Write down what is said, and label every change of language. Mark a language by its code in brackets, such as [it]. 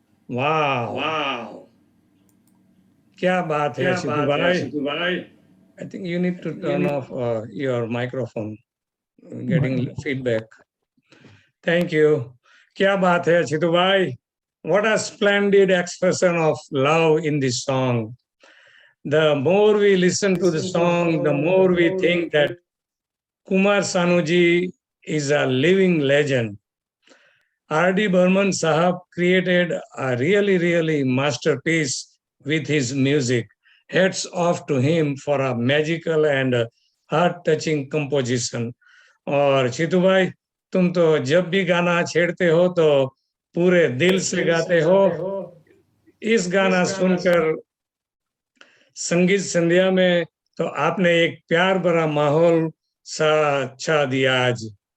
[hi] वाह वाह, क्या बात है सिद्धू भाई। [en] I think you need to turn off your microphone. Getting feedback. Thank you. [hi] क्या बात है सिद्धू भाई। [en] What a splendid expression of love in this song. The more we listen to the song, the more we think that Kumar Sanuji is a living legend. R.D. Burman Sahab created a really masterpiece with his music. Hats off to him for a magical and heart-touching composition. [hi] और चितू भाई, तुम तो जब भी गाना छेड़ते हो तो पूरे दिल से गाते हो। इस गाना सुनकर संगीत संध्या में तो आपने एक प्यार भरा माहौल सा छा दिया आज।